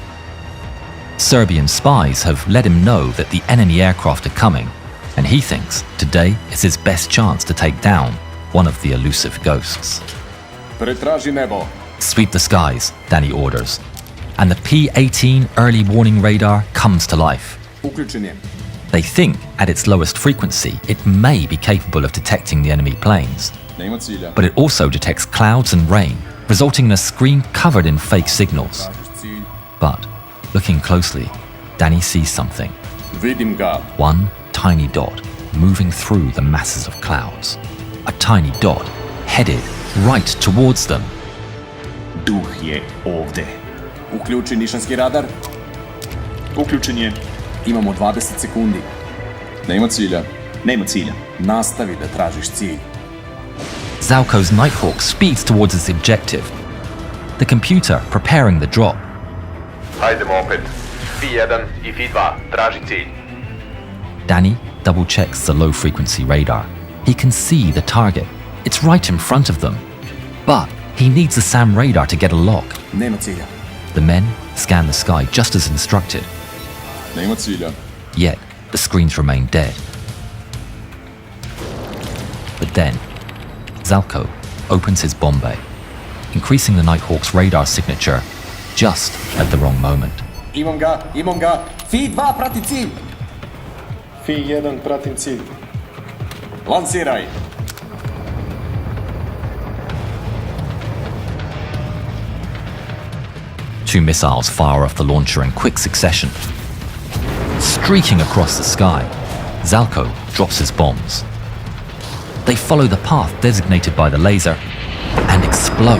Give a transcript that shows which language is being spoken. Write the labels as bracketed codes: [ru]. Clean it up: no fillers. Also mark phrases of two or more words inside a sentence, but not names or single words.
[en] Serbian spies have let him know that the enemy aircraft are coming, and he thinks today is his best chance to take down one of the elusive ghosts. [sr] Pretraži nebo. [en] Sweep the skies, Dani orders, and the P-18 early warning radar comes to life. [sr] Uključen je. [en] They think at its lowest frequency it may be capable of detecting the enemy planes, [sr] Nema cilja. [en] but it also detects clouds and rain, resulting in a screen covered in fake signals. [sr] Tražiš cilj. [en] But, looking closely, Dani sees something. [sr] Vidim ga. [en] One tiny dot moving through the masses of clouds. A tiny dot headed right towards them. [sr] Duh je ovde. Uključi nišanski radar. Uključen je. Imamo 20 sekundi. Nema cilja. Nema cilja. Nastavi da tražiš cilj. [en] Zelko's Nighthawk speeds towards its objective. The computer preparing the drop. [sr] Hajdemo opet. F1 I F2, traži cilj. [en] Dani double-checks the low-frequency radar. He can see the target. It's right in front of them. But he needs the SAM radar to get a lock. [sr] Nema cilja. [en] The men scan the sky just as instructed. [sr] Nema cilja. [en] Yet, the screens remain dead. But then, Zelko opens his bomb bay, increasing the Nighthawk's radar signature just at the wrong moment. [sr] Imam ga, imam ga. F2 prati cilj. F1 pratim cilj. Lansiraj. [en] Two missiles fire off the launcher in quick succession. Streaking across the sky, Zelko drops his bombs. They follow the path designated by the laser and explode.